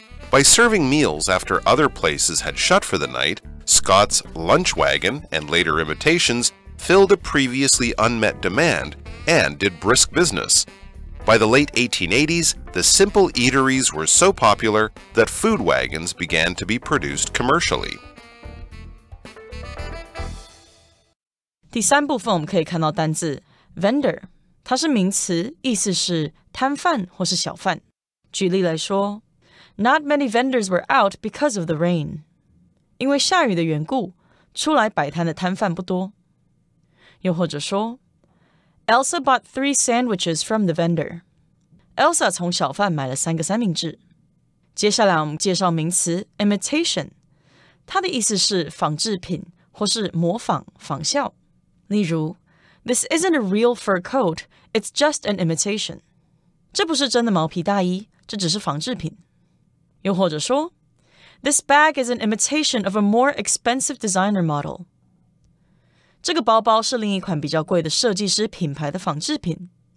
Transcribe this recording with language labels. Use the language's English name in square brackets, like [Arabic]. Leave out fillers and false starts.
[English] By serving meals after other places had shut for the night, Scott's lunch wagon and later imitations filled a previously unmet demand and did brisk business. By the late 1880s, the simple eateries were so popular that food wagons began to be produced commercially. [Chinese] 第3部分我们可以看到单字 vendor， 它是名词，意思是摊贩或是小贩。举例来说 [English] Not many vendors were out because of the rain. [Chinese] 因为下雨的缘故，出来摆摊的摊贩不多。又或者说 [English] Elsa bought 3 sandwiches from the vendor. [Chinese] Elsa 从小贩买了3个三明治。接下来我们介绍名词 imitation， 它的意思是仿制品或是模仿、仿效。例如 [English] This isn't a real fur coat, it's just an imitation. [Chinese] 这不是真的毛皮大衣，这只是仿制品。又或者说 [English] This bag is an imitation of a more expensive designer model. [Chinese] 这个包包是另一款比较贵的设计师品牌的仿制品。